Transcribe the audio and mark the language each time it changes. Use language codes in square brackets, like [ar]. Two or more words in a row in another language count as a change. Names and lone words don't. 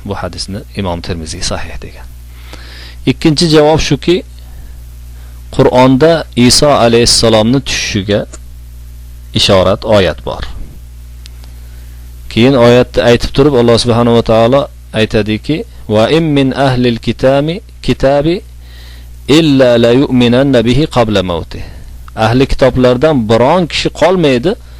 [uz] Bu hadisni Imom Termiziy sahih degan. Ikkinchi javob shuki, Qur'onda Iso alayhissalomni tushishiga ishorat oyat bor. Keyin oyatni aytib turib Alloh [ar] سبحانه وتعالى [uz] aytadiki, [ar] "وإن من أهل الكتاب إلا ليؤمنن به قبل موته." [uz] Ahli kitoblardan biron kishi qolmaydi,